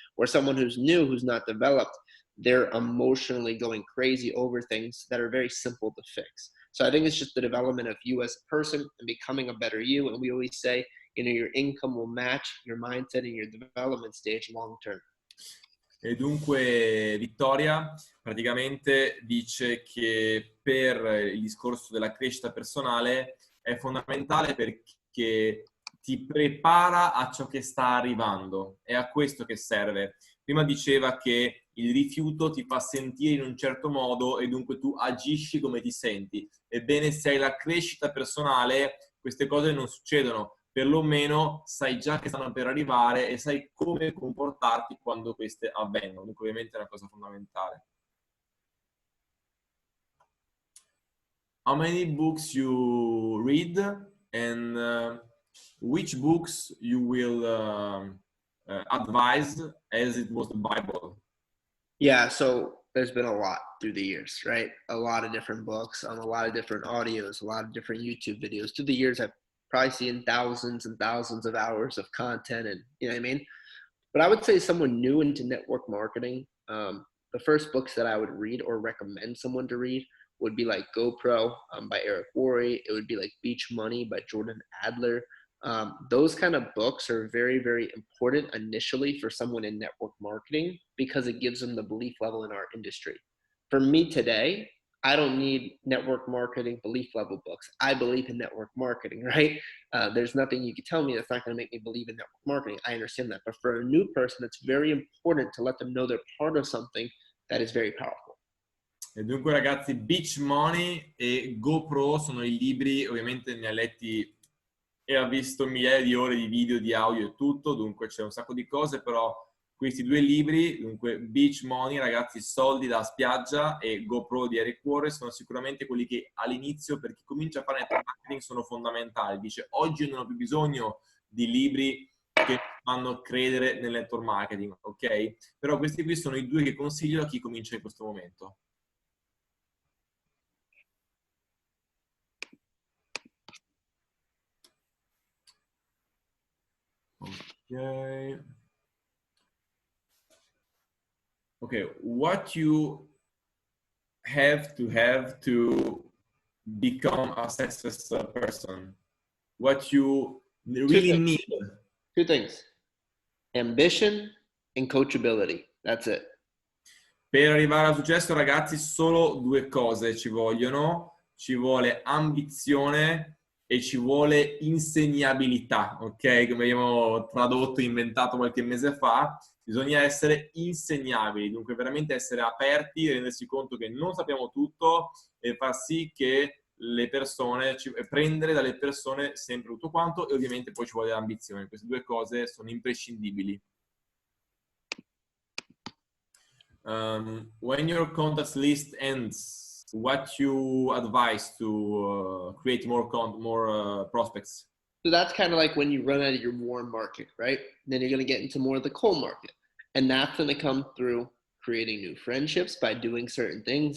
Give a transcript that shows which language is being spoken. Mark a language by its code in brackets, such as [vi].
[en] Or someone who's new, who's not developed, they're emotionally going crazy over things that are very simple to fix. So I think it's just the development of you as a person and becoming a better you. And we always say, your income will match your mindset and your development stage long term. [it] E dunque Vittoria praticamente dice che per il discorso della crescita personale è fondamentale perché ti prepara a ciò che sta arrivando, è a questo che serve. Prima diceva che il rifiuto ti fa sentire in un certo modo e dunque tu agisci come ti senti. Ebbene, se hai la crescita personale, queste cose non succedono. Perlomeno sai già che stanno per arrivare e sai come comportarti quando queste avvengono. Dunque ovviamente è una cosa fondamentale. [en] How many books you read and which books you will advise as it was the Bible? Yeah, so there's been a lot through the years, right? A lot of different books, a lot of different audios, a lot of different YouTube videos. Through the years, I've probably seen thousands and thousands of hours of content, and you know what I mean? But I would say someone new into network marketing, the first books that I would read or recommend someone to read would be like GoPro by Eric Worre. It would be like Beach Money by Jordan Adler. Those kind of books are very, very important initially for someone in network marketing, because it gives them the belief level in our industry. For me today, I don't need network marketing belief level books. I believe in network marketing, right? There's nothing you can tell me that's not going to make me believe in network marketing. I understand that. But for a new person, it's very important to let them know they're part of something that is very powerful. [it] E dunque ragazzi, Beach Money e GoPro sono i libri, ovviamente ne ha letti e ha visto migliaia di ore di video, di audio e tutto, dunque c'è un sacco di cose, però questi due libri, dunque Beach Money, ragazzi, soldi da spiaggia, e GoPro di Eric Worre, sono sicuramente quelli che all'inizio, per chi comincia a fare network marketing, sono fondamentali. Dice, oggi non ho più bisogno di libri che fanno credere nel network marketing, ok? Però questi qui sono i due che consiglio a chi comincia in questo momento. Ok. [en] Okay, what you have to become a successful person? What you really need? Two things. Ambition and coachability. That's it. [it] Per arrivare al successo, ragazzi, solo due cose ci vogliono. Ci vuole ambizione e ci vuole insegnabilità, ok? Come abbiamo tradotto e inventato qualche mese fa, bisogna essere insegnabili, dunque veramente essere aperti, rendersi conto che non sappiamo tutto e far sì che le persone, prendere dalle persone sempre tutto quanto, e ovviamente poi ci vuole l'ambizione. Queste due cose sono imprescindibili. [en] When your contact list ends, what you advise to create more prospects? So that's kind of like when you run out of your warm market, right? Then you're going to get into more of the cold market. And that's going to come through creating new friendships by doing certain things.